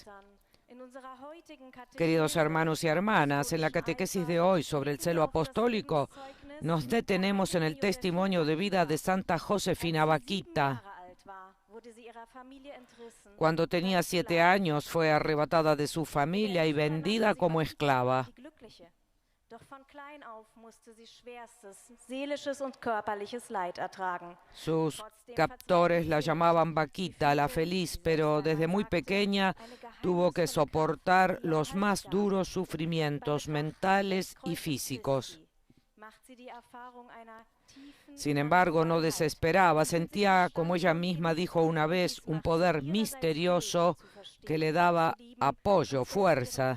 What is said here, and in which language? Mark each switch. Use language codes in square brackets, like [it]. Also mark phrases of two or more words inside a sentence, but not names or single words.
[es] Queridos hermanos y hermanas, en la catequesis de hoy sobre el celo apostólico nos detenemos en el testimonio de vida de Santa Josefina Bakhita. Cuando tenía 7 años fue arrebatada de su familia y vendida como esclava. [de] klein auf musste sie schwerstes seelisches und körperliches Leid ertragen. [es] Sus captores la llamaban Vaquita, la feliz, pero desde muy pequeña tuvo que soportar los más duros sufrimientos mentales y físicos. Sin embargo, no desesperaba, sentía, como ella misma dijo una vez, un poder misterioso que le daba apoyo, fuerza.